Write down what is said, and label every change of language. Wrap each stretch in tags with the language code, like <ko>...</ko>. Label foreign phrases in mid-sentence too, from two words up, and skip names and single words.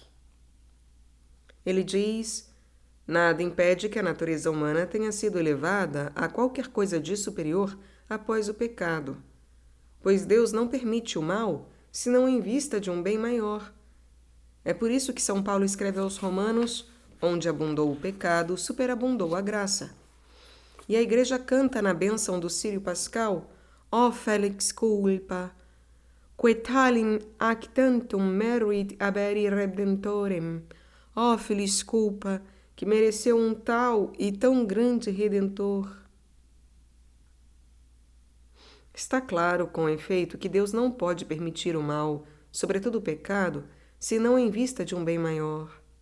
<pt>Ele diz: nada impede que a natureza humana tenha sido elevada a qualquer coisa de superior após o pecado, pois Deus não permite o mal, senão em vista de um bem maior. É por isso que São Paulo escreve aos Romanos: onde abundou o pecado, superabundou a graça. E a Igreja canta na bênção do Círio Pascal:</pt> <la>ó felix culpa, quetalim ac tantum meruit haberi redemptorem.</la> <pt>Ó feliz culpa, que mereceu um tal e tão grande Redentor. Está claro, com efeito, que Deus não pode permitir o mal, sobretudo o pecado, senão em vista de um bem maior.</pt>